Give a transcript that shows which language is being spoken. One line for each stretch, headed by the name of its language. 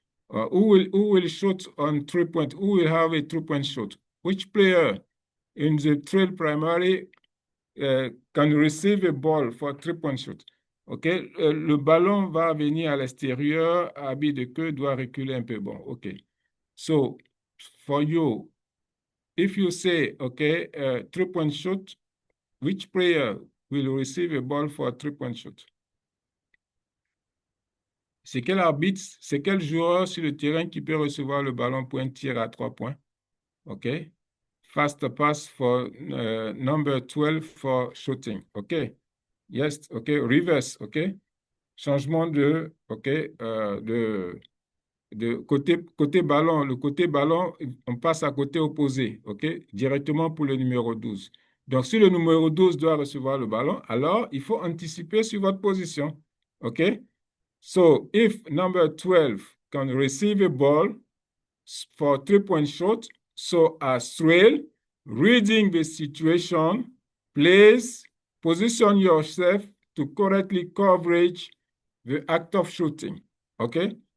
English: Who will shoot on 3 points? Who will have a 3-point shot? Which player in the trail primary can receive a ball for 3-point shot? OK?
French: Le ballon va venir à l'extérieur, habit de queue doit reculer un peu. Bon, OK.
English: So, for you, if you say, OK, 3-point shot, which player will receive a ball for a 3-point shot?
French: C'est quel arbitre, c'est quel joueur sur le terrain qui peut recevoir le ballon pour un tir à 3 points? OK?
English: Fast pass for number 12 for shooting. OK? Yes, OK. Reverse, OK?
French: Changement de, OK, de côté ballon. Le côté ballon, on passe à côté opposé, OK? Directement pour le numéro 12. Donc, si le numéro 12 doit recevoir le ballon, alors il faut anticiper sur votre position, OK?
English: So, if number 12 can receive a ball for 3-point shot, so as trail, reading the situation, please position yourself to correctly coverage the act of shooting. Okay?